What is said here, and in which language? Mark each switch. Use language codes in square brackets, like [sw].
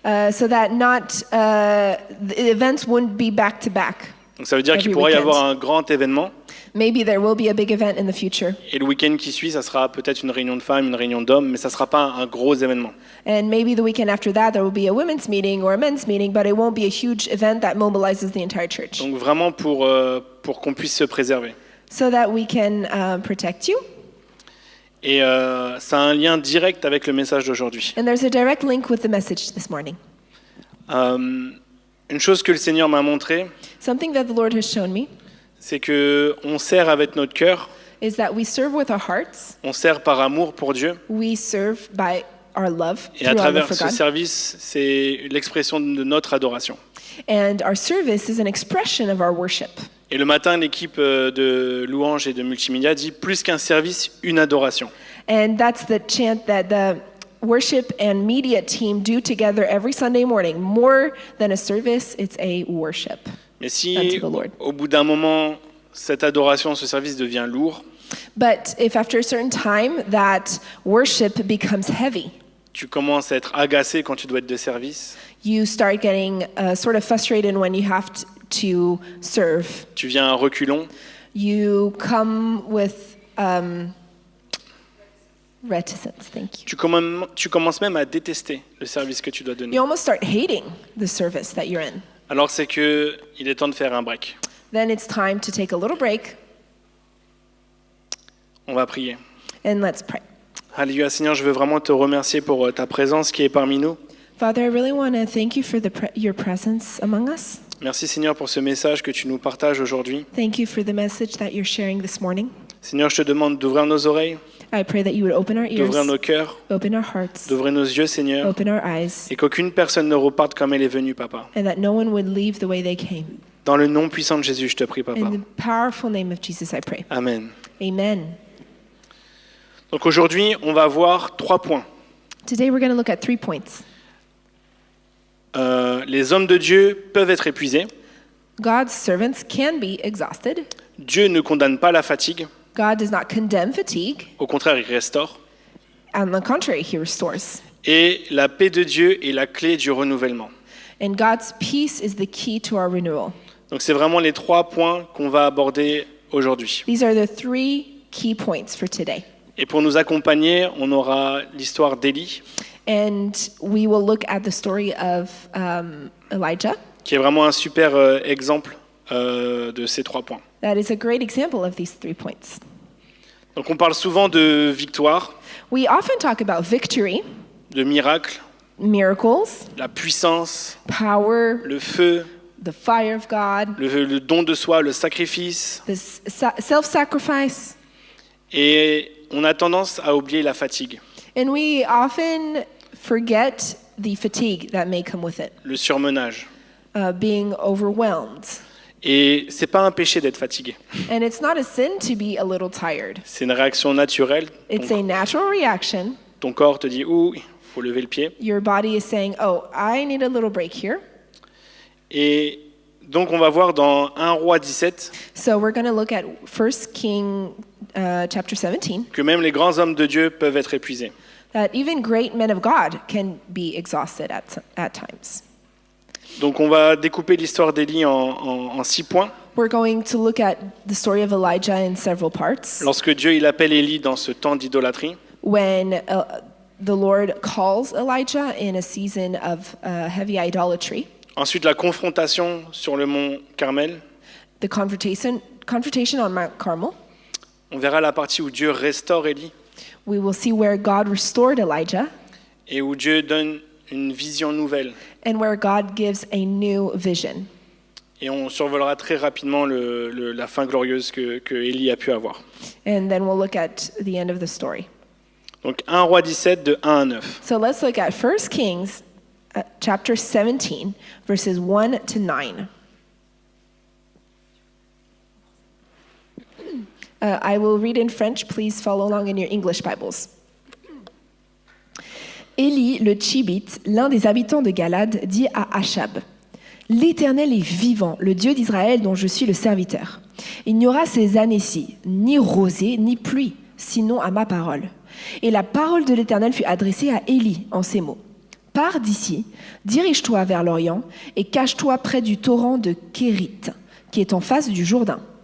[en] So that the events wouldn't be back to back. [fr] Donc ça veut dire qu'il pourrait y avoir un grand événement. [en] Maybe there will be a big event in the future. [fr] Et le week-end qui suit, ça sera peut-être une réunion de femmes, une réunion d'hommes, mais ça ne sera pas un gros événement. [en] And maybe the weekend after that, there will be a women's meeting or a men's meeting, but it won't be a huge event that mobilizes the entire church. [fr] Donc vraiment pour qu'on puisse se préserver. [en] So that we can protect you. [fr] Et ça a un lien direct avec le message d'aujourd'hui. [en] And there's a direct link with the message this morning. [fr] Une chose que le Seigneur m'a montré, [en] Something that the Lord has shown me [fr] c'est que on sert avec notre cœur, [en] is that we serve with our hearts. [fr] on sert par amour pour Dieu. [en] We serve by our love, [fr] Et à [en] through our love [fr] travers [en] for [fr] ce [en] God. [fr] service, c'est l'expression de notre adoration. [en] And our service is an expression of our worship. [fr] Et le matin, l'équipe de louanges et de multimédia dit plus qu'un service, une adoration. [en] And that's the chant that the worship and media team do together every Sunday morning. More than a service, it's a worship. [fr] Mais si [en] Unto the Lord. [fr] au bout d'un moment, cette adoration, ce service devient lourd, [en] But if after a certain time that worship becomes heavy, [fr] tu commences à être agacé quand tu dois être de service, [en] you start getting sort of frustrated when you have to serve. [fr] tu viens à reculons, [en] You come with reticence, thank you. [fr] tu commences même à détester le service que tu dois donner. [en] You almost start hating the service that you're in. [fr] Alors c'est que il est temps de faire un break. [en] Then it's time to take a little break [fr] On va prier. [en] and let's pray. [fr] Alléluia, Seigneur, je veux vraiment te remercier pour ta présence qui est parmi nous. [en] Father, I really want to thank you for your presence among us. [fr] Merci Seigneur pour ce message que tu nous partages aujourd'hui. [en] Thank you for the message that you're sharing this morning. [fr] Seigneur, je te demande d'ouvrir nos oreilles, [en] I pray that you would open our ears, [fr] d'ouvrir nos cœurs, [en] open our hearts, [fr] d'ouvrir nos yeux, Seigneur, [en] open our eyes, [fr] et qu'aucune personne ne reparte comme elle est venue, Papa. [en] and that no one would leave the way they came. [fr] Dans le nom puissant de Jésus, je te prie, Papa. [en] In the powerful name of Jesus, I pray. [fr] Amen. [en] Amen. [fr] Donc aujourd'hui, on va voir 3 points. [en] Today we're going to look at 3 points. [fr] Les hommes de Dieu peuvent être épuisés. [en] God's servants can be exhausted. [fr] Dieu ne condamne pas la fatigue. [en] God does not condemn fatigue. [fr] Au contraire, il restaure. [en] On the contrary, he restores. [fr] Et la paix de Dieu est la clé du renouvellement. [en] And God's peace is the key to our renewal. [fr] Donc c'est vraiment les 3 points qu'on va aborder aujourd'hui. [en] These are the 3 key points for today. [fr] Et pour nous accompagner, on aura l'histoire d'Élie, [en] And we will look at the story of Elijah. [fr] qui est vraiment un super exemple de ces 3 points. [en] That is a great example of these 3 points. [fr] Donc on parle souvent de victoire, [en] We often talk about victory, [fr] de miracle, [en] miracles, [fr] la puissance, [en] power, [fr] le feu, [en] the fire of God, [fr] le don de soi, le sacrifice. [en] the self-sacrifice. [fr] Et on a tendance à oublier la fatigue, [en] And we often forget the fatigue that may come with it, [fr] le surmenage. [en] being overwhelmed. [fr] Et c'est pas un péché d'être fatigué. [en] And it's not a sin to be a little tired. [fr] C'est une réaction naturelle. [en] It's a natural reaction. [fr] Ton corps te dit, ouh, il faut lever le pied. [en] Your body is saying, oh, I need a little break here. [fr] Et donc on va voir dans 1 Roi 17 [en] So we're going to look at 1 King chapter 17, [fr] que même les grands hommes de Dieu peuvent être épuisés. [en] that even great men of God can be exhausted at times. [fr] Donc on va découper l'histoire d'Élie en 6 points. [en] We're going to look at the story of Elijah in several parts. [fr] Lorsque Dieu il appelle Élie dans ce temps d'idolâtrie, [en] When the Lord calls Elijah in a season of heavy idolatry, [fr] ensuite la confrontation sur le mont Carmel, [en] the confrontation on Mount Carmel. [fr] on verra la partie où Dieu restaure Élie [en] We will see where God restored Elijah [fr] et où Dieu donne une vision nouvelle. [en] and where God gives a new vision. [fr] Et on survolera très rapidement la fin glorieuse que Élie a pu avoir. [en] And then we'll look at the end of the story. [fr] Donc 1 Roi 17 de 1 à 9. [en] So let's look at 1 Kings chapter 17, verses 1 to 9. I will read in French. Please follow along in your English Bibles. [fr] Élie le Tchibite, l'un des habitants de Galad, dit à Achab: L'Éternel est vivant, le Dieu d'Israël dont je suis le serviteur. Il n'y aura ces années-ci ni rosée ni pluie, sinon à ma parole. Et la parole de l'Éternel fut adressée à Élie en ces mots: Pars d'ici, dirige-toi vers l'Orient et cache-toi près du torrent de Kérith, qui est en face du Jourdain.